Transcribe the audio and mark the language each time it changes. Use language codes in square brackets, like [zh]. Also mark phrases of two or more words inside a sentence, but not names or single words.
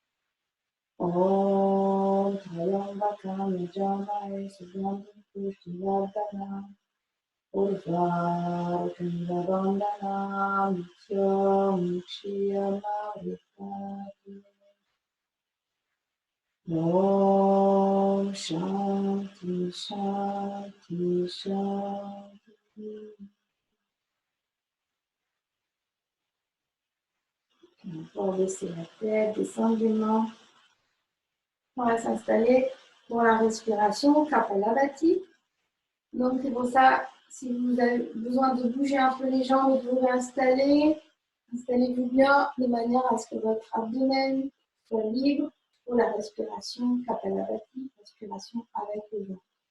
[sa] Om Trayambakam yajamaye sugandhi pushtivardhana urvarukamiva vandana nityam mukshyamamritat. Om Shanti Shanti Shanti. [fr] On va baisser la tête, descendre les mains. On va s'installer pour la respiration, Kapalabhati. Donc c'est pour ça, si vous avez besoin de bouger un peu les jambes et de vous réinstaller, installez-vous bien de manière à ce que votre abdomen soit libre pour la respiration, Kapalabhati, respiration avec les jambes.